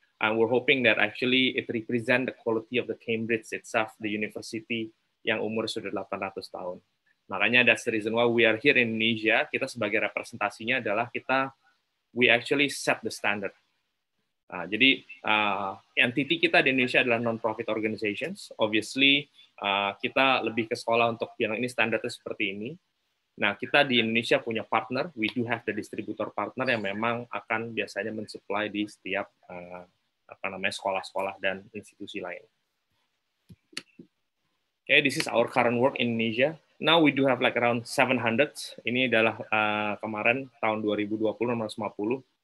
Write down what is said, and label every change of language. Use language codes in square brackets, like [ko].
[en] And we're hoping that actually it represent the quality of the Cambridge itself, the university [id] yang umur sudah 800 tahun. Makanya [en] that's the reason why we are here in Indonesia. [id] Kita sebagai representasinya adalah [en] we actually set the standard. [id] Jadi entity kita di Indonesia adalah non-profit organizations. Obviously kita lebih ke sekolah untuk bilang ini standarnya seperti ini. Nah, kita di Indonesia punya partner. [en] We do have the distributor partner [id] yang memang akan biasanya mensupply di setiap sekolah-sekolah dan institusi lain. [en] Okay, this is our current work in Indonesia. Now we do have like around 700. [id] Ini adalah kemarin tahun 2020 nomor 50.